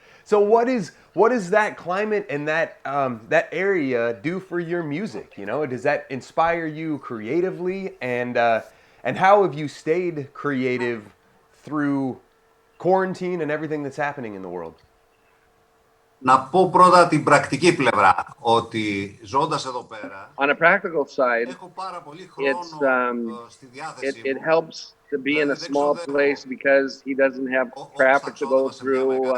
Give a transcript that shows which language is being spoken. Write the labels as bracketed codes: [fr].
[en] So what is that climate and that area do for your music? You know, does that inspire you creatively? And how have you stayed creative through quarantine and everything that's happening in the world? [el] Να πω πρώτα την πρακτική πλευρά, ότι ζώντας εδώ πέρα, [en] On a practical side, [el] έχω πάρα πολύ χρόνο στη διάθεση [en] it [el] μου. [en] helps to be in a small place because he doesn't have traffic to go through.